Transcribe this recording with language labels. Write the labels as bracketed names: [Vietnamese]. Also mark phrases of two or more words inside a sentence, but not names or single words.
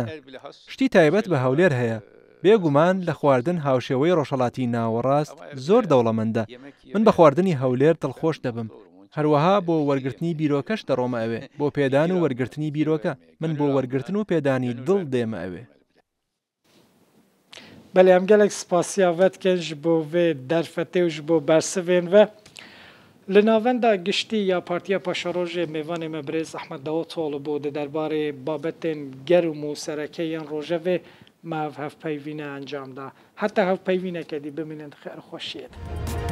[Central Kurdish] شتی تایبەت بە هەولێر هەیە. بێگومان لە خواردن هاوشێوەی ڕۆژهەڵاتی ناوەڕاست زۆر دەوڵەمەندە. من بە خواردنی هەولێر دڵخۆش دەبم. هەروەها بۆ وەرگرتنی بیرۆکەش دەڕۆمە ئەوێ، بۆ پێدان و وەرگرتنی بیرۆکە. من بۆ وەرگرتن و پێدانی دڵ دێمە ئەوێ. [Kurdish] بەڵێ ئەم gelek spasiya vedkin ji bo vê derfetê û ji bo bersivên ve. Li navenda giştî ya Partiya Paşarojê mêvanê me Birêz Ehmed Davutoğlu bû di derbarê babetên germ û serekeyên rojevê me hevpeyvîne encam da. Heta hevpeyvîneke dî bimînin xêr xweşiyê.